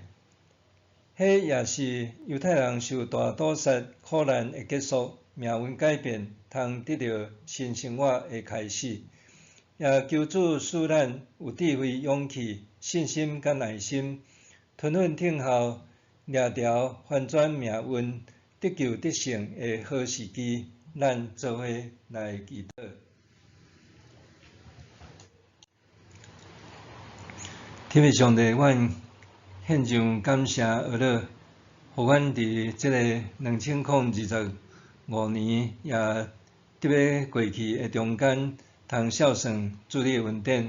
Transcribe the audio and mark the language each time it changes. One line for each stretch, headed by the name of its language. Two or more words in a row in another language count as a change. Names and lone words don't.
Min Nan Chinese: 迄也是犹太人受大屠杀苦难的结束，命运改变，通得到新生活的开始。也求主使咱有智慧、勇气、信心甲耐心，吞忍听候，掠条翻转命运、得救得胜的好时机。咱做伙来祈祷。天父上帝，阮献上感谢而乐，互阮伫即个2025年，也伫咧过去的中间，通孝顺主你的恩典。